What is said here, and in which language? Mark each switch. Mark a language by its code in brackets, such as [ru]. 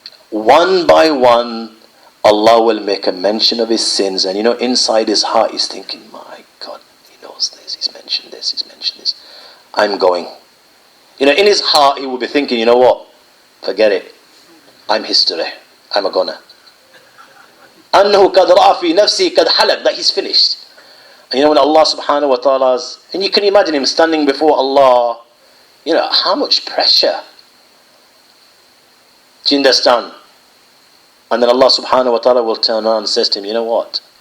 [en] One by one, Allah will make a mention of his sins. And inside his heart he's thinking, my God, he knows this, he's mentioned this, he's mentioned this. I'm going. In his heart he will be thinking, you know what? Forget it. I'm history. I'm a goner. [ar] أنه قد رأى في نفسه قد حلق, [en] that he's finished. And when Allah subhanahu wa ta'ala's, and you can imagine him standing before Allah, how much pressure. Do you understand? And then Allah subhanahu wa ta'ala will turn around and says to him, you know what?